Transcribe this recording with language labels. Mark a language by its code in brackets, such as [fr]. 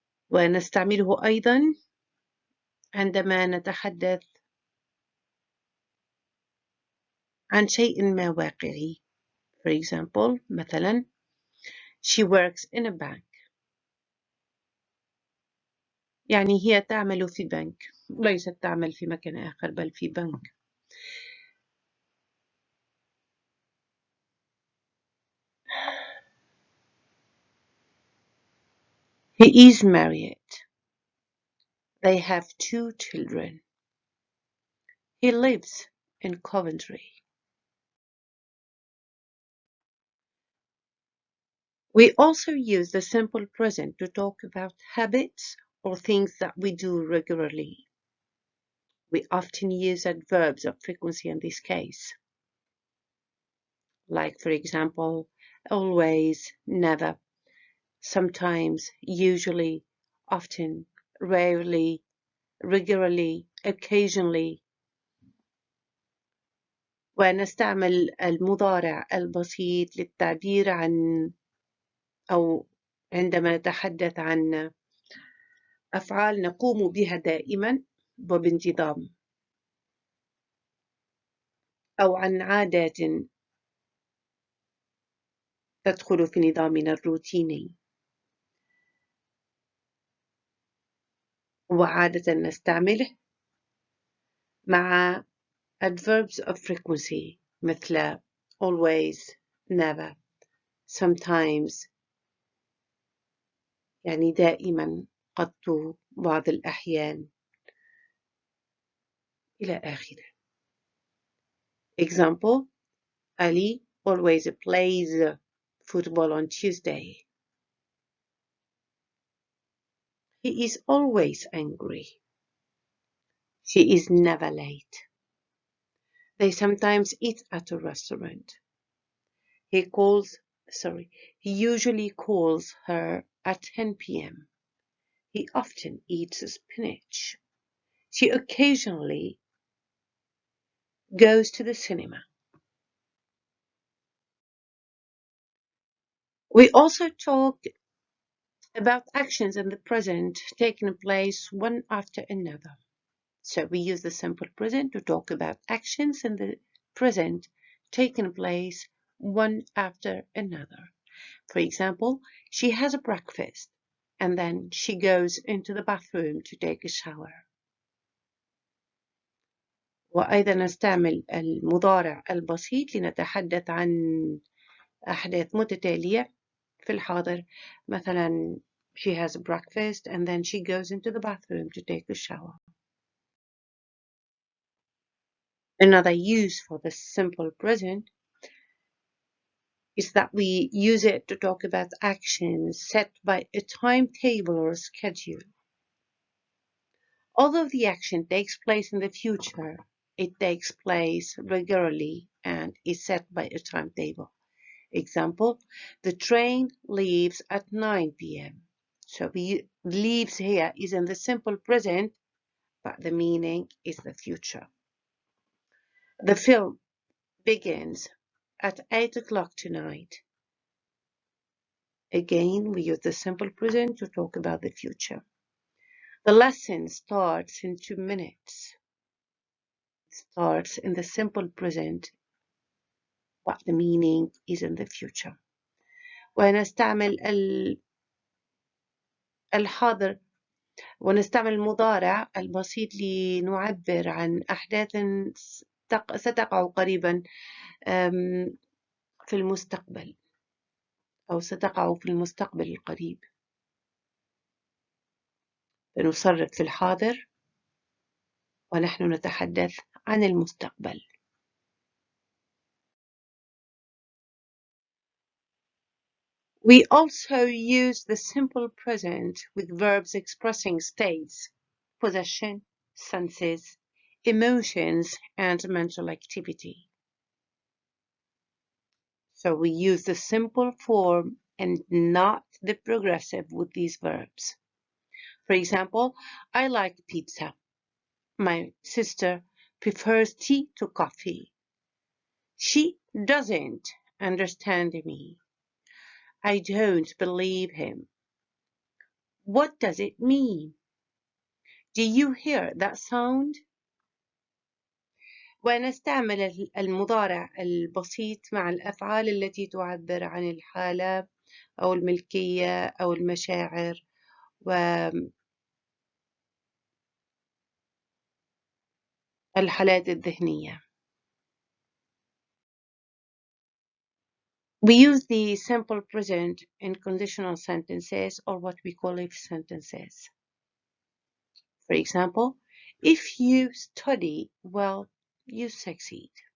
[ar] ونستعمله أيضا عندما نتحدث عن شيء ما واقعي. [en] For example, [ar] مثلا [en] she works in a bank. [ar] يعني هي تعمل في بنك، ليست تعمل في مكان آخر بل في بنك. [en] He is married. They have 2 children. He lives in Coventry. We also use the simple present to talk about habits or things that we do regularly. We often use adverbs of frequency in this case. Like, for example, always, never, sometimes, usually, often, rarely, regularly, occasionally. [ar] ونستعمل المضارع البسيط للتعبير عن أو عندما نتحدث عن أفعال نقوم بها دائما وبانتظام أو عن عادات تدخل في نظامنا الروتيني. وعادة نستعمله مع [en] adverbs of frequency [ar] مثل [en] always, never, sometimes [ar] يعني دائما، قد، بعض الأحيان إلى آخره. [en] Example, Ali always plays football on Tuesday. He is always angry. She is never late. They sometimes eat at a restaurant. He usually calls her at 10 p.m. He often eats spinach. She occasionally goes to the cinema. We also talk about actions in the present taking place one after another. So we use the simple present to talk about actions in the present taking place one after another. For example, she has a breakfast and then she goes into the bathroom to take a shower. [ar] وأيضا نستعمل المضارع البسيط لنتحدث عن أحداث متتالية في الحاضر. مثلا [en] she has a breakfast and then she goes into the bathroom to take a shower. Another use for the simple present is that we use it to talk about actions set by a timetable or a schedule. Although the action takes place in the future, it takes place regularly and is set by a timetable. Example, the train leaves at 9 p.m. So the leaves here is in the simple present, but the meaning is the future. The film begins at 8 o'clock tonight. Again, we use the simple present to talk about the future. The lesson starts in 2 minutes. It starts in the simple present, but the meaning is in the future. [ar] ونستعمل الحاضر ونستعمل المضارع البسيط لنعبر عن أحداث ستقع قريبا في المستقبل أو ستقع في المستقبل القريب. نصرف في الحاضر ونحن نتحدث عن المستقبل. [en] We also use the simple present with verbs expressing states, possession, senses, emotions, and mental activity. So we use the simple form and not the progressive with these verbs. For example, I like pizza. My sister prefers tea to coffee. She doesn't understand me. I don't believe him. What does it mean? Do you hear that sound? [ar] ونستعمل المضارع البسيط مع الأفعال التي تعبر عن الحالة أو الملكية أو المشاعر والحالات الذهنية. [en] We use the simple present in conditional sentences or what we call if sentences. For example, if you study well, you succeed.